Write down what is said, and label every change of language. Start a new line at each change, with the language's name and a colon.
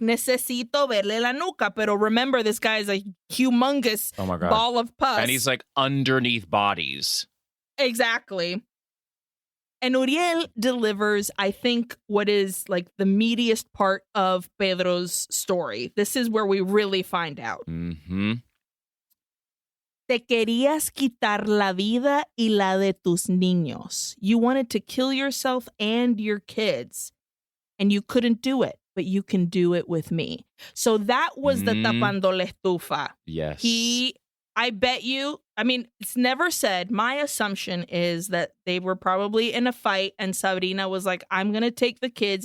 Spanish: Necesito verle la nuca. Pero
English: remember, this guy is a humongous Oh my God. ball of pus. And he's like underneath bodies. Exactly. And Uriel delivers, I think, what is like the meatiest part of Pedro's story. This is where we really find out. Mm-hmm.
Spanish: Te querías quitar la vida y la de tus niños.
English: You wanted to kill yourself and your kids. And you couldn't do it, but you can do it with me. So that was the
Spanish: tapando la estufa.
English: Yes. I bet you, I mean, it's never said. My assumption is that they were probably in a fight and Sabrina was like, "I'm going to take the kids."